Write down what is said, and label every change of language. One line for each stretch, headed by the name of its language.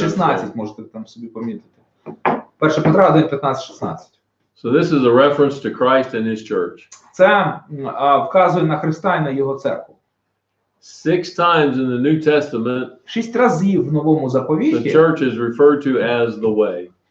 Ukrainian: 16, можете там собі помітити. 1 Петра 1, 15, 16.
English: So this is a reference to Christ and his church.
Ukrainian: Це вказує на Христа і на його церкву.
English: 6 times in the New Testament,
Ukrainian: 6 разів в Новому
English: the
Ukrainian: Заповіті
English: church is referred to as the way.